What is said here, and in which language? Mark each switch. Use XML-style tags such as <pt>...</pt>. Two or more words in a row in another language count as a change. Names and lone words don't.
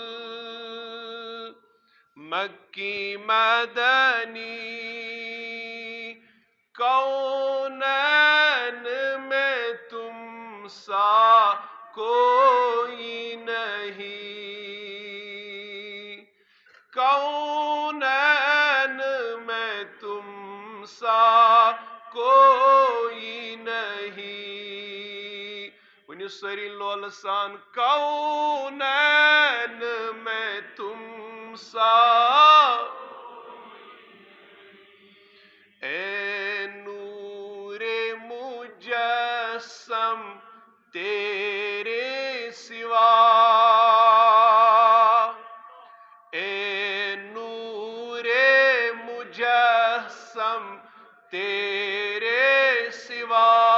<ur>مکی مدنی کونین میں تم سا کوئی نہیں کونین میں تم سا کوئی نہیں</ur> <ks>ونیو سری لول سان</ks> <ur>کونین میں تم سا اے نور مجسم تیرے سوا اے نور مجسم تیرے سوا</ur>